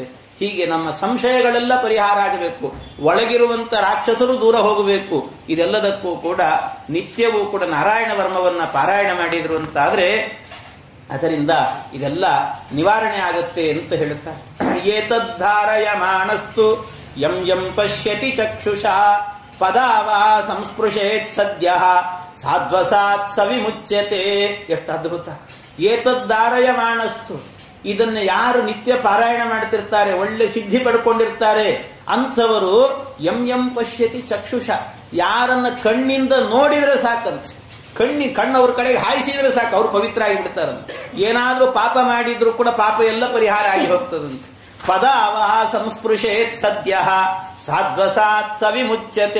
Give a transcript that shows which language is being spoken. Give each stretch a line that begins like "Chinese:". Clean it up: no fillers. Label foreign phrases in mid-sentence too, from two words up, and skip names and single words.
Kannada: ಹೀಗೆ ನಮ್ಮ ಸಂಶಯಗಳೆಲ್ಲ ಪರಿಹಾರ ಆಗಬೇಕು, ಒಳಗಿರುವಂತ ರಾಕ್ಷಸರು ದೂರ ಹೋಗಬೇಕು. ಇದೆಲ್ಲದಕ್ಕೂ ಕೂಡ ನಿತ್ಯವೂ ಕೂಡ ನಾರಾಯಣ ವರ್ಮವನ್ನ ಪಾರಾಯಣ ಮಾಡಿದ್ರು ಅಂತಾದ್ರೆ ಅದರಿಂದ ಇದೆಲ್ಲ ನಿವಾರಣೆ ಆಗುತ್ತೆ ಅಂತ ಹೇಳುತ್ತಾರೆ.
Sanskrit: ಏತದ್ಧಾರಯಮಾಣಸ್ತು ಯಂ ಯಂ ಪಶ್ಯತಿ ಚಕ್ಷುಷಾ ಪದಾವಾ ಸಂಸ್ಪೃಶೇತ್ ಸದ್ಯ ಸಾಧ್ವಸಾತ್ ಸವಿಮುಚ್ಯತೆ.
Kannada: ಎಷ್ಟು ಅದ್ಭುತ! ಏತದ್ದಾರಯಮಾಣಸ್ತು, ಇದನ್ನು ಯಾರು ನಿತ್ಯ ಪಾರಾಯಣ ಮಾಡ್ತಿರ್ತಾರೆ, ಒಳ್ಳೆ ಸಿದ್ಧಿ ಪಡ್ಕೊಂಡಿರ್ತಾರೆ ಅಂಥವರು
Sanskrit: ಯಂ ಯಂ ಪಶ್ಯತಿ ಚಕ್ಷುಷ,
Kannada: ಯಾರನ್ನ ಕಣ್ಣಿಂದ ನೋಡಿದ್ರೆ ಸಾಕಂತ. ಕಣ್ಣವ್ರ ಕಡೆಗೆ ಹಾಯಿಸಿದ್ರೆ ಸಾಕು, ಅವ್ರು ಪವಿತ್ರ ಆಗಿಬಿಡ್ತಾರಂತೆ. ಏನಾದ್ರೂ ಪಾಪ ಮಾಡಿದ್ರು ಕೂಡ ಪಾಪ ಎಲ್ಲ ಪರಿಹಾರ ಆಗಿ ಹೋಗ್ತದಂತೆ.
Sanskrit: ಪದಾವಹ ಸಂಸ್ಪೃಶೇತ್ ಸದ್ಯ ಸಾಧ್ವಸಾತ್ ಸವಿಮುಚ್ಯತೆ.